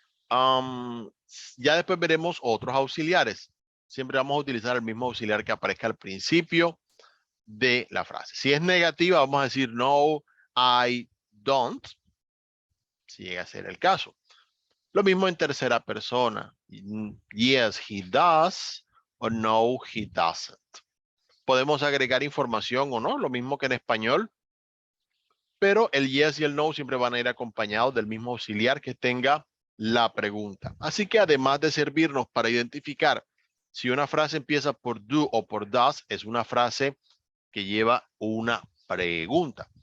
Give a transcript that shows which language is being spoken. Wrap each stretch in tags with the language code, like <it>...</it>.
<es>Ya después veremos otros auxiliares. Siempre vamos a utilizar el mismo auxiliar que aparezca al principio de la frase. Si es negativa, vamos a decir no,</es> <en>I don't,</en> <es>si llega a ser el caso. Lo mismo en tercera persona.</es> <en>Yes, he does,</en> <es>o</es> <en>no, he doesn't.</en> <es>Podemos agregar información o no, lo mismo que en español, pero el yes y el no siempre van a ir acompañados del mismo auxiliar que tenga la pregunta. Así que además de servirnos para identificar si una frase empieza por do o por does, es una frase que lleva una pregunta.</es>